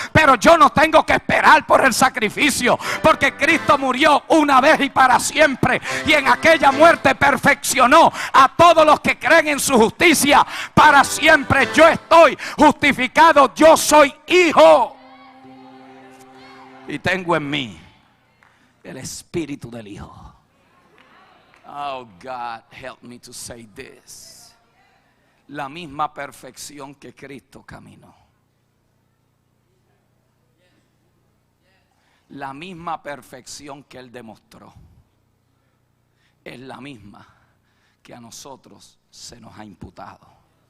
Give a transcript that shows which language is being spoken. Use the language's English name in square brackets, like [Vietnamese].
[Spanish] Pero yo no tengo que esperar por el sacrificio, porque Cristo murió una vez y para siempre, y en aquella muerte perfeccionó a todos los que creen en su justicia para siempre. Yo estoy justificado, yo soy hijo, y tengo en mí el Espíritu del Hijo. [English] Oh God, help me to say this. [Spanish] La misma perfección que Cristo caminó, la misma perfección que Él demostró, es la misma que a nosotros se nos ha imputado.